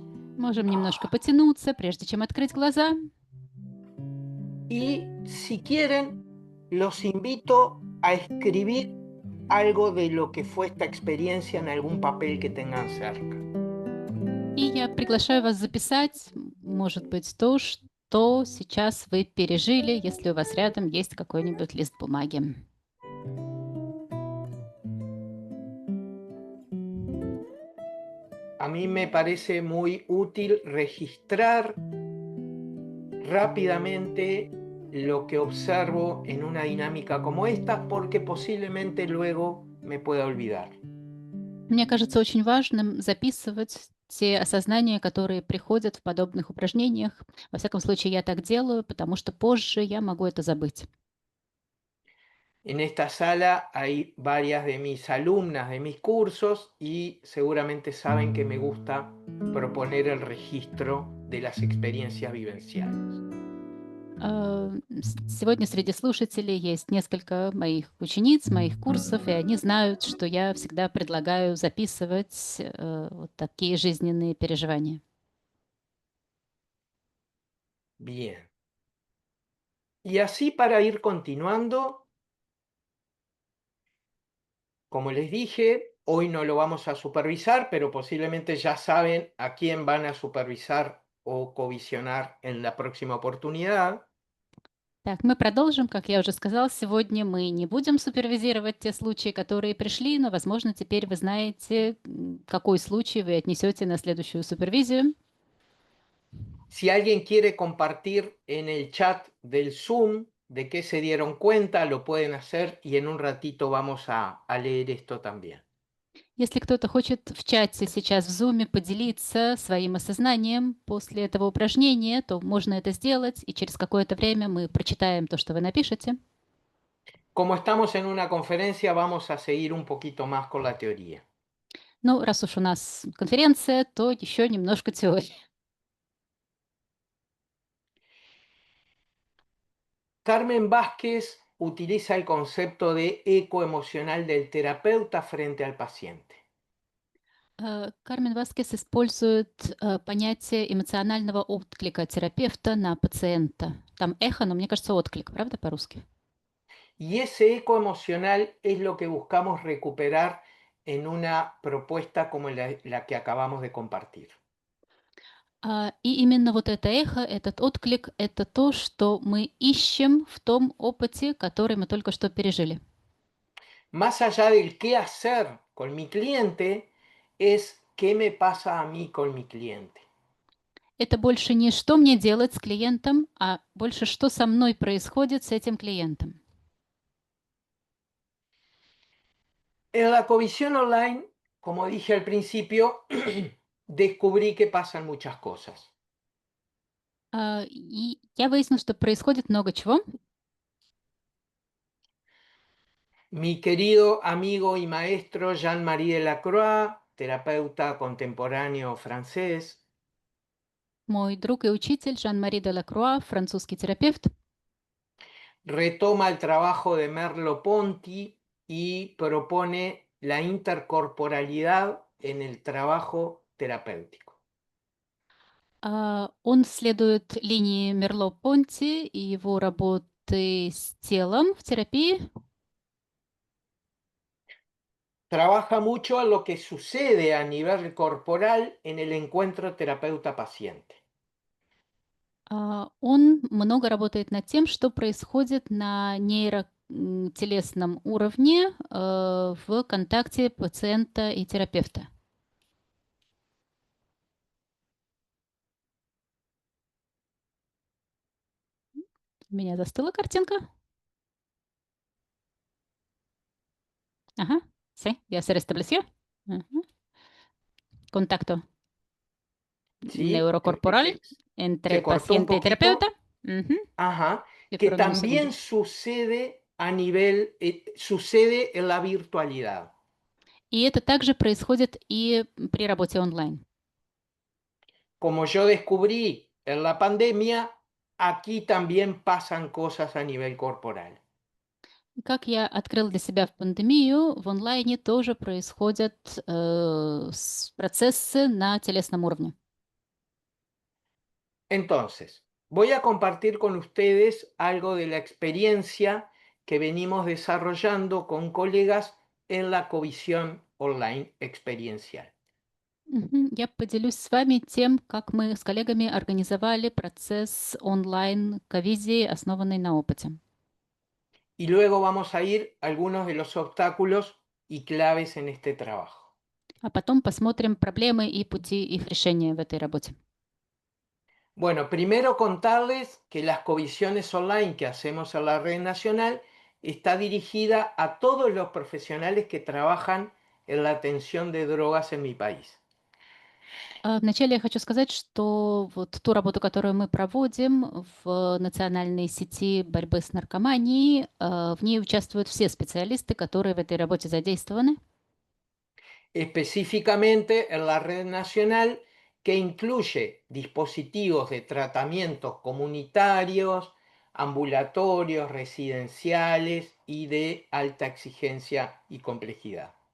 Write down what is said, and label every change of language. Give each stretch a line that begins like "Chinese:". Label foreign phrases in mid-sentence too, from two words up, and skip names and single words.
Russian: Можем немножко потянуться, прежде чем открыть глаза.
Spanish: Y si quieren, los invito a escribir algo de lo que fue esta experiencia en algún papel que tengan cerca.
Russian: И я приглашаю вас записать, может быть, то, что сейчас вы пережили, если у вас рядом есть какой-нибудь лист бумаги.
Spanish: A mí me parece muy útil registrar rápidamente lo que observo en una dinámica como esta, porque posiblemente luego me pueda olvidar.
Russian: Мне кажется очень важным записывать те осознания, которые приходят в подобных упражнениях. Во всяком случае, я так делаю, потому что позже я могу это забыть.
Spanish: En esta sala hay varias de mis alumnas de mis cursos y seguramente saben que me gusta proponer el registro de las experiencias vivenciales.
Russian: Сегодня среди слушателей есть несколько моих учениц, моих курсов, и они знают, что я всегда предлагаю записывать вот такие жизненные переживания.
Spanish: Bien. Y así para ir continuando, como les dije, hoy no lo vamos a supervisar, pero posiblemente ya saben a quién van a supervisar o covisionar en la próxima oportunidad.
Russian: Так, мы продолжим. Как я уже сказала, сегодня мы не будем супервизировать те случаи, которые пришли, но, возможно, теперь вы знаете, какой случай вы отнесете на следующую супервизию.
Spanish: Si alguien quiere compartir en el chat del Zoom de qué se dieron cuenta, lo pueden hacer y en un ratito vamos a leer esto también.
Russian: Если кто-то хочет в чате сейчас в Zoom поделиться своим осознанием после этого упражнения, то можно это сделать, и через какое-то время мы прочитаем то, что вы напишете.
Spanish: Como estamos en una conferencia, vamos a seguir un poquito más con la teoría.
Russian: Ну, раз уж у нас конференция, то еще немножко теории.
Spanish: Carmen Vázquez utiliza el concepto de eco emocional del terapeuta frente al paciente.
Russian: Кармен Васкес использует понятие эмоционального отклика терапевта на пациента. Там эхо, но мне кажется, отклик, правда, по-русски?
Spanish: Y ese eco emocional es lo que buscamos recuperar en una propuesta como la que acabamos de compartir.
Russian: И именно вот это эхо, этот отклик, это то, что мы ищем в том опыте, который мы только что пережили.
Spanish: Más allá del qué hacer con mi cliente, es qué me pasa a mí con mi cliente.
Russian: Это больше не что мне делать с клиентом, а больше что со мной происходит с этим клиентом.
Spanish: En la comisión online, como dije al principio, descubrí que pasan muchas cosas.
Russian: И я выяснила, что происходит много чего.
Spanish: Mi querido amigo y maestro Jean-Marie Delacroix, terapeuta contemporáneo francés,
Russian: Мой друг и учитель Жан-Мари де Лакруа, французский терапевт,
Spanish: retoma el trabajo de Merleau-Ponty y propone la intercorporalidad en el trabajo terapéutico.
Russian: он следует линии Мерло-Понти и его работы с телом в терапии.
Spanish: Trabaja mucho en lo que sucede a nivel corporal en el encuentro terapeuta-paciente.
Russian: Он много работает над тем, что происходит на нейротелесном уровне в контакте пациента и терапевта. У меня застыла картинка.
Spanish: Ajá, sí, voy a hacer estableció. Ujú. Contacto ¿Sí? neurocorporal entre Se cortó un paciente y terapeuta. poquito. Ujú. Ajá. Y Que por un segundo. también sucede a nivel, sucede en la virtualidad.
Russian: И это также происходит и при работе онлайн.
Spanish: Como yo descubrí en la pandemia, aquí también pasan cosas a nivel corporal.
Russian: Как я открыл для себя в пандемию, в онлайне тоже происходят процессы на телесном уровне.
Spanish: Entonces, voy a compartir con ustedes algo de la experiencia que venimos desarrollando con colegas en la Covisión Online Experiencial.
Russian: Я поделюсь с вами тем, как мы с коллегами организовали процесс онлайн-ковизии, основанный на опыте.
Spanish: Y luego vamos a ir a algunos de los obstáculos y claves en este trabajo.
Russian: А потом посмотрим проблемы и пути их решения в этой работе.
Spanish: Bueno, primero contarles que las covisiones online que hacemos en la red nacional está dirigida a todos los profesionales que trabajan en la atención de drogas en mi país.
Russian: Вначале я хочу сказать, что вот ту работу, которую мы проводим в национальной сети борьбы с наркоманией, в ней участвуют все специалисты, которые в этой работе задействованы.
Spanish: Específicamente en la red nacional que incluye dispositivos de tratamientos comunitarios, ambulatorios, residenciales y de alta exigencia y complejidad.